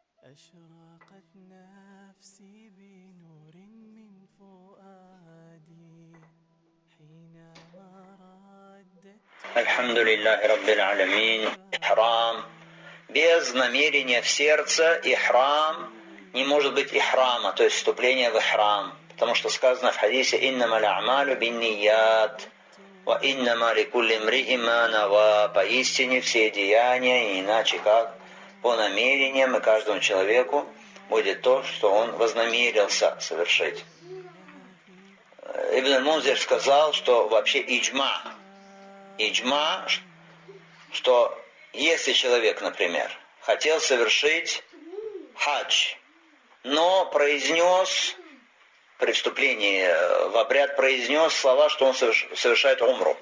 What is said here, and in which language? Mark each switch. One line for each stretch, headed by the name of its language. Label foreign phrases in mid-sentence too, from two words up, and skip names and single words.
Arabic: أشرقت نفسي بنور من فؤادي حينما رددت الحمد لله رب العالمين.
Russian: Ихрам. Без намерения в сердце ихрам не может быть ихрама, то есть вступление в ихрам. Потому что сказано в хадисе
Arabic: «إنما الأعمال بالنيات وإنما لكل امرئ ما نوى».
Russian: Поистине все деяния, не иначе как по намерениям, и каждому человеку будет то, что он вознамерился совершить. Ибн аль-Мунзир сказал, что вообще иджма, что если человек, например, хотел совершить хадж, но произнес при вступлении в обряд слова, что он совершает умру.